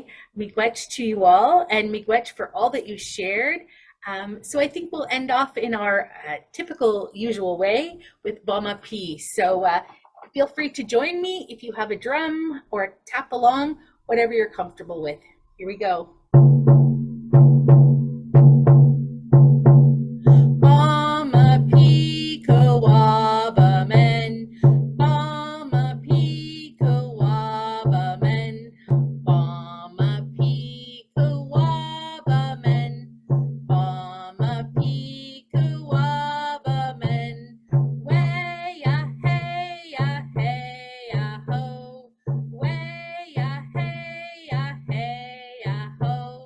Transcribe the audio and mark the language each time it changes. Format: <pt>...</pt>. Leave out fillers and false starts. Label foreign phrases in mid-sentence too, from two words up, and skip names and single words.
<en>Miigwech to you all, and miigwech for all that you shared. So I think we'll end off in our typical usual way with Bama P. So feel free to join me if you have a drum or tap along, whatever you're comfortable with. Here we go.</en> <oj>Bama P, Kawaba men. Bama P, Kawaba men. Bama P, Kawaba men. Bama P, Kawaba men. Way-ya, hey-ya, hey-ya, ho. Way-ya, hey-ya, hey-ya, ho.</oj>